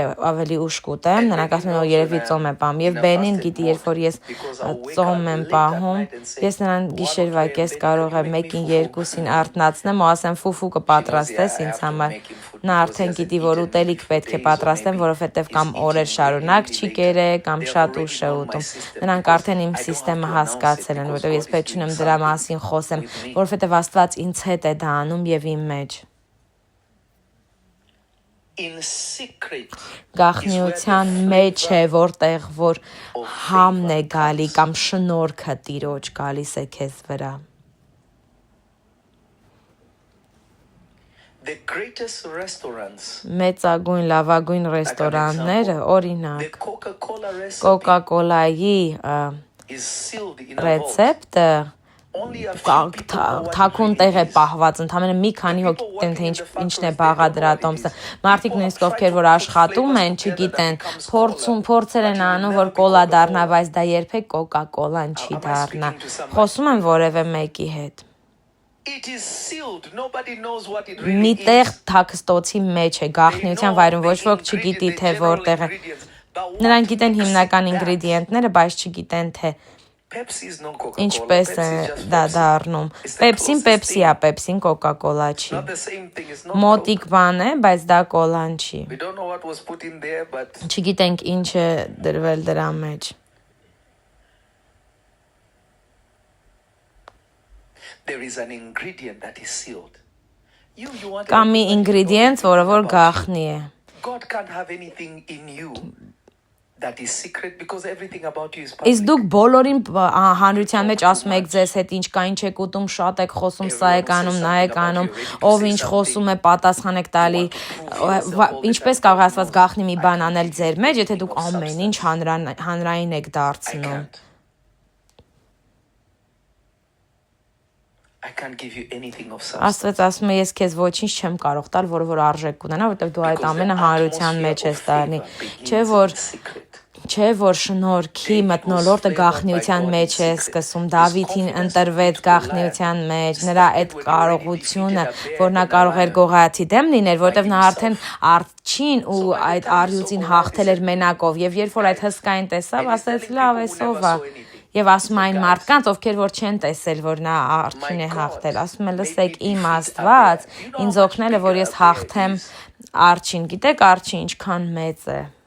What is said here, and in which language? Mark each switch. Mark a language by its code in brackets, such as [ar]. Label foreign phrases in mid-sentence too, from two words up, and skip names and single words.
[hy] ավելի ուշ կուտեմ, նրանք ասում են, երևի ծոմ եմ պահում, եւ Բենին գիտի, երբ որ ես ծոմ եմ պահում, ես նրան գիշերվա կես կարող եմ 1-ին 2-ին արթնացնեմ ու ասեմ ֆուֆու կպատրաստես ինձ համար։ Նա արդեն գիտի, որ ուտելիք պետք է պատրաստեմ, որովհետև կամ օրեր շարունակ չի կերե, կամ շատ ուշ է ուտում։ Նրանք արդեն իմ համակարգը հասկացել են, որովհետև ես պետք չունեմ դրա մասին խոսեմ, որովհետև Աստված ինձ հետ է դա անում եւ իմ մեջ։ [en] in secret [hy] Գաղտնիության մեջ է, որտեղ որ համն է գալի կամ շնորհքը Տիրոջ գալիս է քեզ վրա։ [en] The greatest restaurants, [hy] Մեծագույն լավագույն ռեստորանները, [en] the [hy] օրինակ, [en] Coca-Cola recipe [hy] Coca-Cola-ի [en] is sealed in a vault. [hy] ռեցեպտը [en] Only a few people know what [hy] թաքուն տեղ է [en] it is. [hy] պահված, ընդամենը մի քանի հոգի գիտեն, թե ինչն է բաղադրատոմսը։ Մարդիկ նույնիսկ ովքեր որ աշխատում են, չգիտեն, փորձեր են անում, որ կոլա դառնա, բայց դա երբեք Coca-Cola-ն չի դառնա։ Խոսում եմ որևէ մեկի հետ։ [en] It is sealed. Nobody knows what it really [hy] Միտեղ [en] is. [hy] թաքստոցի մեջ է, գաղտնիության վայրում ոչ ոք չգիտի, թե որտեղ է։ Նրանք գիտեն հիմնական ինգրեդիենտները, բայց չգիտեն, թե [en] Pepsi is not Coca-Cola. [hy] ինչպես է [en] Pepsi is just [hy] դա [en] Pepsi. [hy] դառնում։ [en] It's the [hy] Պեպսին [en] closest [hy] Պեպսի է, [en] thing. [hy] Պեպսին Coca-Cola չի։ [en] Not the same thing. It's not [hy] Մոտիկ [en] Coke. [hy] բան է, բայց դա կոլան չի։ [en] We don't know what was put in there, but [hy] Չգիտենք ինչ է դրվել դրա մեջ։ [en] there is an ingredient that is sealed. You want [hy] Կամ մի [en] everybody to know [hy] ինգրեդիենտ, [en] everything [hy] որը որ [en] about you. [hy] գաղտնի է։ [en] God can't have anything in you that is secret because everything about you is [hy] Իսկ [en] public. [hy] դուք բոլորին հանրության մեջ ասում եք ձեզ հետ ինչ կա, ինչ եք ուտում, շատ եք խոսում, սա եք անում, նա եք անում, ով ինչ խոսում է, պատասխան եք տալի։ Ինչպես կարող է ասված գաղտնի մի բան անել ձեր մեջ, եթե դուք ամեն ինչ հանրային եք [en] I [hy] դարձնում։ [en] can't give you anything of substance. [hy] Աստված ասում է ես քեզ ոչինչ չեմ կարող տալ, որը որ արժեք ունենա, որովհետև դու այդ ամենը հանրության մեջ ես տալի։ Չէ որ շնորհքի մթնոլորտը գաղտնիության մեջ է սկսում, Դավիթին ընտրվեց գաղտնիության մեջ, նրա այդ կարողությունը, որ նա կարող էր Գողաթի դեմ լինել, որովհետև նա արդեն արջին ու այդ արյուծին հաղթել էր մենակով, եւ երբ որ այդ հսկային տեսավ, ասաց լավ, էսով է։ Եվ ասում այն մարդկանց, ովքեր որ չեն տեսել, որ նա արջին է հաղթել, ասում է լսեք իմ Աստված, ինձ օգնել է, որ ես հաղթեմ արջին, գիտեք արջին ինչքան մեծ է։